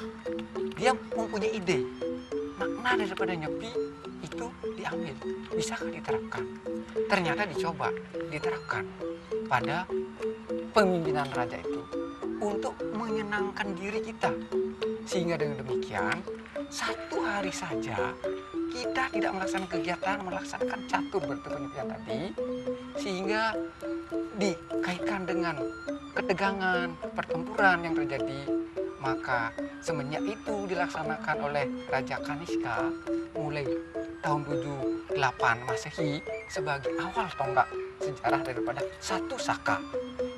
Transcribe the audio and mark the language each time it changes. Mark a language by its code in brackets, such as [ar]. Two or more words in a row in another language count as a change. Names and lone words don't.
[id] Dia mempunyai ide, makna daripada nyepi itu diambil, bisakah diterapkan? Ternyata dicoba diterapkan pada pemimpinan raja itu untuk menyenangkan diri kita. Sehingga dengan demikian satu hari saja kita tidak melaksanakan kegiatan, melaksanakan catur berata penyepian tadi, sehingga dikaitkan dengan ketegangan, pertempuran yang terjadi. Maka semenjak itu dilaksanakan oleh Raja Kanishka mulai tahun 78 Masehi sebagai awal tonggak sejarah daripada satu Saka.